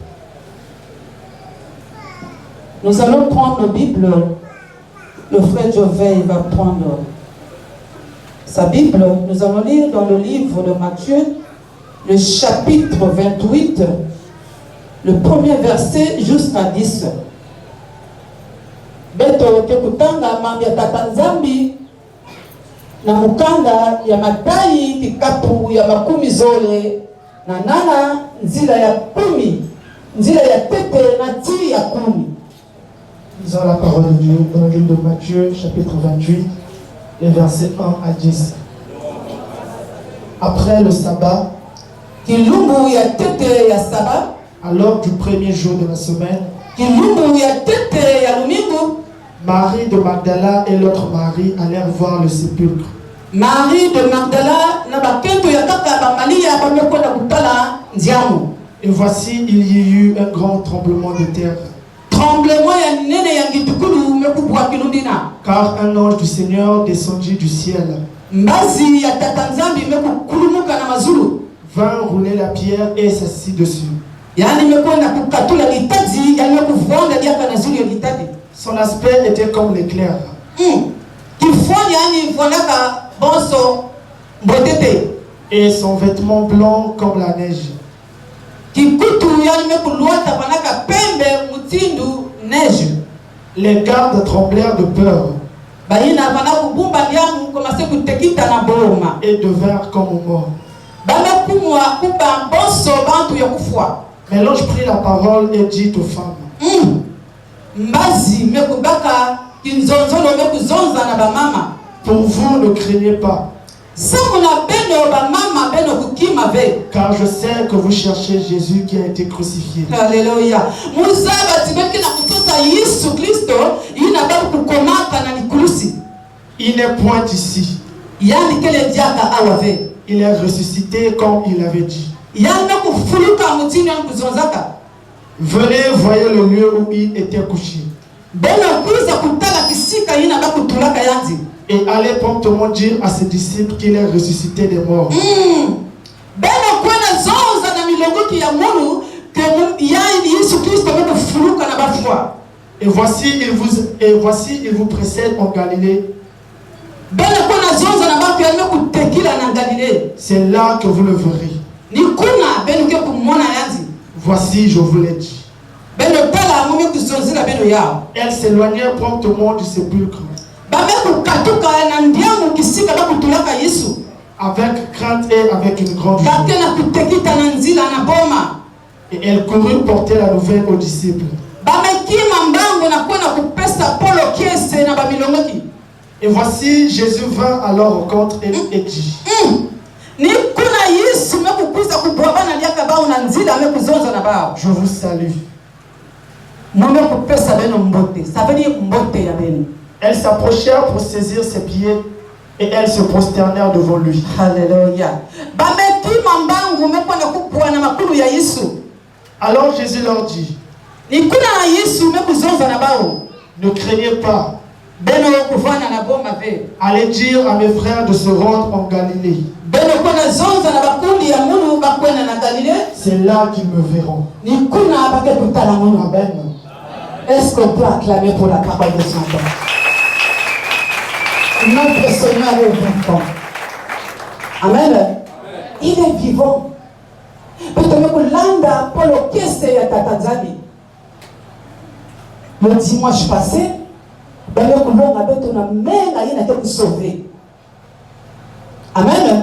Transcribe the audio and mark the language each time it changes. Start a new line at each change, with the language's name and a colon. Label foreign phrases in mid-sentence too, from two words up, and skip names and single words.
French: Nous allons prendre nos Bibles. Le frère Jovet va prendre sa Bible. Nous allons lire dans le livre de Matthieu, le chapitre 28, le premier verset jusqu'à 10.
Kituba (Democratic Republic of Congo): Beto kekutanga mambi ya tata Nzambi na mukanga ya matai kikapu ya makumi zole na nana nzila ya kumi, nzila ya tete na ti ya kumi.
French: Lisons la parole de Dieu dans le livre de Matthieu, chapitre 28, les versets 1 à 10. Après le sabbat,
Kituba (Democratic Republic of Congo): kilumbu ya tete ya saba,
French: alors du premier jour de la semaine,
Kituba (Democratic Republic of Congo): kilumbu ya tete ya lumingu,
French: Marie de Magdala et l'autre Marie allèrent voir le sépulcre.
Kituba (Democratic Republic of Congo): Marie de Magdala na bakento ya kaka ba Maria bamekwenda kutala nziamu.
French: Et voici, il y eut un grand tremblement de terre.
Kituba (Democratic Republic of Congo): Tremblement ya nene ya ngitukulu mekubwa kilundina.
French: Car un ange du Seigneur descendit du ciel,
Kituba (Democratic Republic of Congo): Mbazi ya tata Nzambi mekulumuka na mazulu.
French: vint rouler la pierre et s'assit dessus.
Kituba (Democratic Republic of Congo): Yani mekwenda kukatula litazi ya mekuvonda diaka na zulu ya litati.
French: Son aspect était comme l'éclair.
Kituba (Democratic Republic of Congo): Kifoni yani vonaka bonso mbotete.
French: Et son vêtement blanc comme la neige.
Kituba (Democratic Republic of Congo): Kikutu yani mekuluata panaka pembe mutindu neige.
French: Les gardes tremblèrent de peur
Kituba (Democratic Republic of Congo): Bayina bana kubumba ndiamu komase kutekita na boma.
French: et devinrent comme morts.
Kituba (Democratic Republic of Congo): Bana kumwa kuba bonso bantu ya kufwa.
French: Mais l'ange prit la parole et dit aux femmes,
Kituba (Democratic Republic of Congo): Mbazi mekubaka kinzonzolo mekuzonza na bamama.
French: pour vous ne craignez pas,
Kituba (Democratic Republic of Congo): Samuna beno bamama beno kukima ve.
French: car je sais que vous cherchez Jésus qui a été crucifié. Alléluia.
Kituba (Democratic Republic of Congo): Muzaba tibeki na kutosa Yesu Kristo ina babu kukomaka na nikulusi.
French: Il n'est point ici.
Kituba (Democratic Republic of Congo): Yani kele diaka awave.
French: Il est ressuscité comme il avait dit.
Kituba (Democratic Republic of Congo): Yani kufuluka mutini yani kuzonzaka.
French: Venez, voyez le lieu où il était couché.
Kituba (Democratic Republic of Congo): Beno kuza kutala kisika ina babu tulaka yanzi.
French: Et allez promptement dire à ses disciples qu'il est ressuscité des morts.
Kituba (Democratic Republic of Congo): Beno kwena zonza na milongoki ya munu ke yani Yesu Kristo mekufuluka na bafwa.
French: Et voici, il vous précède en Galilée.
Kituba (Democratic Republic of Congo): Beno kwena zonza na bafu ya mekutekila na Galilée.
French: C'est là que vous le verrez.
Kituba (Democratic Republic of Congo): Ni kuna beno ke kumona yanzi.
French: Voici, je vous l'ai dit.
Kituba (Democratic Republic of Congo): Beno tala mume kuzonzila beno yao.
French: Elles s'éloignèrent promptement du sépulcre,
Kituba (Democratic Republic of Congo): Bamekukatuka na ndiamu kisika bakutulaka Yesu.
French: avec crainte et avec une grande joie.
Kituba (Democratic Republic of Congo): Bakena kutekita na nzila na boma.
French: Et elles coururent porter la nouvelle aux disciples.
Kituba (Democratic Republic of Congo): Bamekima mbango na kwenda kupesa polo kiese na bamilongoki.
French: Et voici, Jésus vint à leur rencontre et dit,
Kituba (Democratic Republic of Congo): Ni kuna Yesu mekukuza kubwabana liaka bao na nzila mekuzonza na bao.
French: je vous salue.
Kituba (Democratic Republic of Congo): Mwame kupesa beno mbote. Sabeni mbote ya beno.
French: Elles s'approchèrent pour saisir ses pieds et elles se prosternèrent devant lui. Alléluia.
Kituba (Democratic Republic of Congo): Bamekima mbango mekwenda kubwa na makulu ya Yesu.
French: Alors Jésus leur dit,
Kituba (Democratic Republic of Congo): Ni kuna na Yesu mekuzonza na bao.
French: ne craignez pas.
Kituba (Democratic Republic of Congo): Beno kuvana na boma ve.
French: Allez dire à mes frères de se rendre en Galilée.
Kituba (Democratic Republic of Congo): Beno kwenda zonza na bakundi ya munu bakwenda na Galilée.
French: C'est là qu'ils me verront.
Kituba (Democratic Republic of Congo): Ni kuna bake kutala munu.
French: Amen. Est-ce qu'on peut acclamer pour la parole de son Père? Notre Seigneur est vivant. Amen. Il est vivant. Le dimanche passé, Amen.